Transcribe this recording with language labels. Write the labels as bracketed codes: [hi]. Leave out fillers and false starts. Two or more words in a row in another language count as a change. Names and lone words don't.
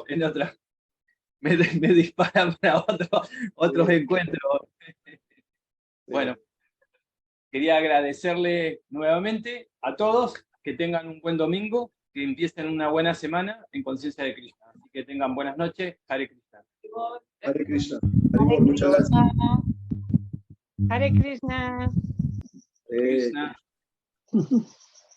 [es] Me disparan para otros encuentros. Bueno, quería agradecerle nuevamente a todos, que tengan un buen domingo, que empiecen una buena semana en conciencia de Krishna. Así que tengan buenas noches. [sa] हरे कृष्ण. हरे कृष्ण। हरिबोल, [es] muchas gracias. [sa] हरे कृष्ण. Krishna.